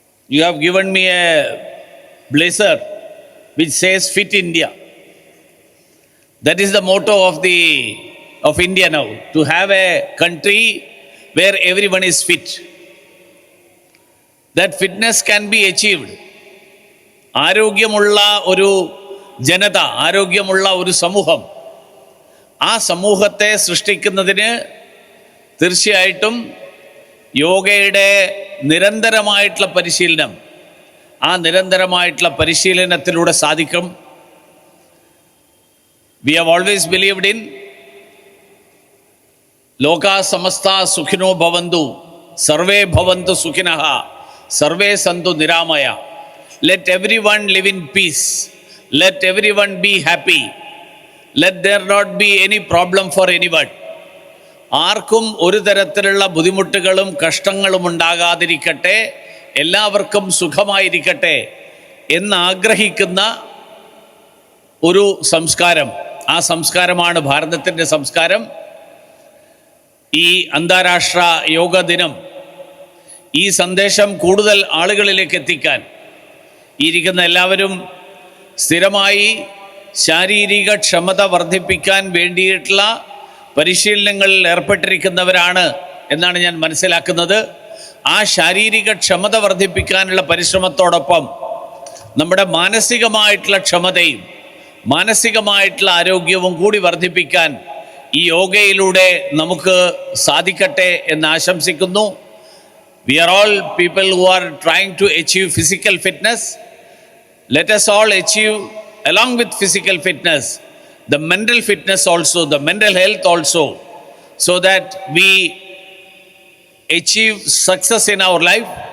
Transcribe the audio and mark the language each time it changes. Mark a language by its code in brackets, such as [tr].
[en] You have given me a blazer which says Fit India. That is the motto of India now, to have a country where everyone is fit. That fitness can be achieved. [ml] ആരോഗ്യമുള്ള ഒരു ജനത, ആരോഗ്യമുള്ള ഒരു സമൂഹം, ആ സമൂഹത്തെ സൃഷ്ടിക്കുന്നതിന് തീർച്ചയായിട്ടും യോഗയുടെ നിരന്തരമായിട്ടുള്ള പരിശീലനം, ആ നിരന്തരമായിട്ടുള്ള പരിശീലനത്തിലൂടെ സാധിക്കും. [en] We have always believed in [sa] ലോകാ സമസ്ത സുഖിനോ ഭവന്തു, സർവേ ഭവന്തു സുഖിനഃ, survey Santhu Niramaya. [en] Let everyone live in peace. Let everyone be happy. Let there not be any problem for anyone. [ml] ആർക്കും ഒരു തരത്തിലുള്ള ബുദ്ധിമുട്ടുകളും കഷ്ടങ്ങളും ഉണ്ടാകാതിരിക്കട്ടെ, എല്ലാവർക്കും സുഖമായിരിക്കട്ടെ എന്നാഗ്രഹിക്കുന്ന ഒരു സംസ്കാരം, ആ സംസ്കാരമാണ് ഭാരതത്തിൻ്റെ സംസ്കാരം. ഈ അന്താരാഷ്ട്ര യോഗ ദിനം ഈ സന്ദേശം കൂടുതൽ ആളുകളിലേക്ക് എത്തിക്കാൻ ഇരിക്കുന്ന എല്ലാവരും സ്ഥിരമായി ശാരീരിക ക്ഷമത വർദ്ധിപ്പിക്കാൻ വേണ്ടിയിട്ടുള്ള പരിശീലനങ്ങളിൽ ഏർപ്പെട്ടിരിക്കുന്നവരാണ് എന്നാണ് ഞാൻ മനസ്സിലാക്കുന്നത്. ആ ശാരീരിക ക്ഷമത വർദ്ധിപ്പിക്കാനുള്ള പരിശ്രമത്തോടൊപ്പം നമ്മുടെ മാനസികമായിട്ടുള്ള ക്ഷമതയും മാനസികമായിട്ടുള്ള ആരോഗ്യവും കൂടി വർദ്ധിപ്പിക്കാൻ ഈ യോഗയിലൂടെ നമുക്ക് സാധിക്കട്ടെ എന്ന് ആശംസിക്കുന്നു. [en] We are all people who are trying to achieve physical fitness. Let us all achieve, along with physical fitness, the mental fitness also, the mental health also, so that we achieve success in our life.